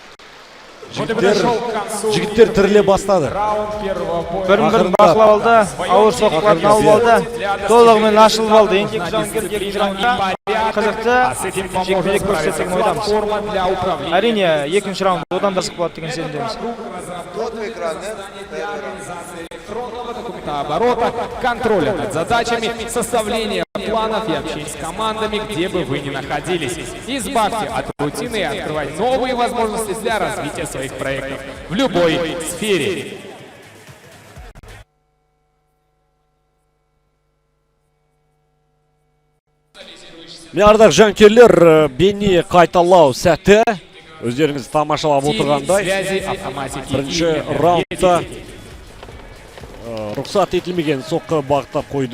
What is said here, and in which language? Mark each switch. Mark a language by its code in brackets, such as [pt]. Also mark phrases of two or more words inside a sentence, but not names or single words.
[kk] Жігіттер тіріле бастады. Бірін-бірін бақылап алды, ауыр соққыларын алып алды, толығымен ашылып алды. Еңбек жауынгер екінші раундта қызықты жекпе-жек көрсететін ойдамыз. Әрине, екінші раунд одан да қызық болады деген сенімдеміз. [ru] Оборота, контроля над задачами, составления планов и общения с командами, где бы вы ни находились. Избавьте от рутины и открывайте новые возможности для развития своих проектов в любой сфере. [kk] Меардақ жанкерлер, бейне қайталау сәтті. Өздеріңіз тамашалап отырғандай. Бірінші раундта рұқсат етілмеген соққы бағыттап қойды.